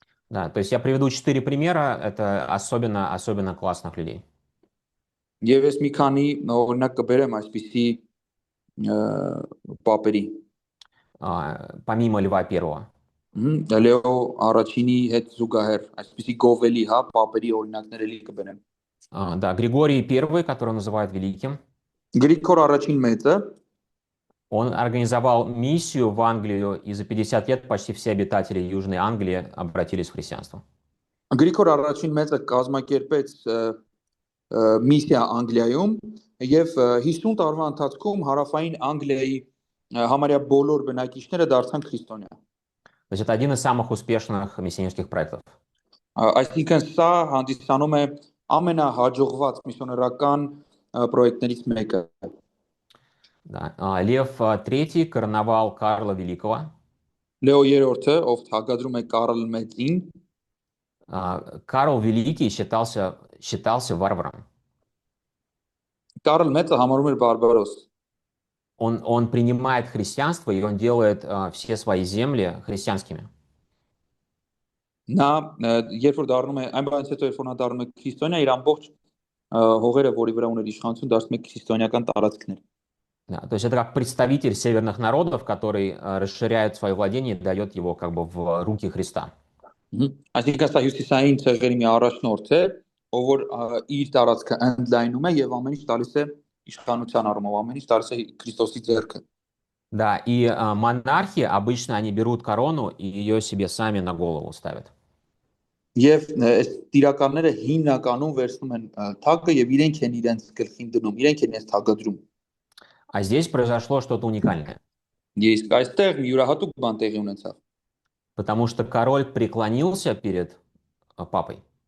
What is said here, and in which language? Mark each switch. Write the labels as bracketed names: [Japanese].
[Russian] Да, то есть я приведу 4 примера, это особенно классных людей. [Armenian] Եվ ես մի քանի օրինակ կբերեմ այսպիսի պապերի։ [Russian] Помимо Льва Первого. [Armenian] Լեո առաջինի հետ զուգահեռ այսպիսի գովելի, հա, պապերի օրինակներ էլի կբերեմ։ [Russian] Да, Григорий I, которого называют великим. [Armenian] Գրիգոր առաջին մեծը [Russian] он организовал миссию в Англию, и за 50 лет почти все обитатели Южной Англии обратились в христианство. [Armenian] Գրիգոր առաջին մեծը կազմակերպեց միսիա Անգլիայում եւ 50 տարվա ընթացքում հարավային Անգլիայի համարյա բոլոր բնակիչները դարձան քրիստոնյա։ [Russian] То есть это один из самых успешных миссионерских проектов. [Armenian] Այսինքն սա հանդիսանում է ամենահաջողված միսիոներական պրոյեկտներից մեկը։ [Russian] Да. Лев III короновал Карла Великого. [Armenian] Լեո III, ով թագադրում է Կարլ Մեծին։ [Russian] Карл Великий считался варваром. [Armenian] Կարլ Մեծը համարում էր բարբարոս։ [Russian] Он принимает христианство, и он делает все свои земли христианскими. [Armenian] Նա երբ որ դառնում է, այն բանից հետո երբ որ նա դառնում է քրիստոնյա, իր ամբողջ հողերը, որի վրա ուներ իշխանություն, դարձնում է քրիստոնեական տարածքներ։ [Russian] Да, то есть это как представитель северных народов, который расширяет свое владение и дает его как бы в руки Христа. [Armenian] Այսինքն սա հյուսիսային ցեղերի մի առաջնորդ է, ով որ իր տարածքը ընդլայնում է եւ ամեն ինչ տալիս է իշխանության առումով, ամեն ինչ տալիս է Քրիստոսի ձեռքը։ [Russian] Да, и монархи обычно они берут корону и ее себе сами на голову ставят. [Armenian] Եվ այս տիրականները հիմնականում վերցնում են թագը եւ իրենք են իրենց գլխին դնում, իրենք են իրենց թագադրում։ [Russian] А здесь произошло что-то уникальное. [Armenian] Իսկ այստեղ մի յուրահատուկ բան տեղի ունեցավ. [Russian] Потому что король преклонился перед папой.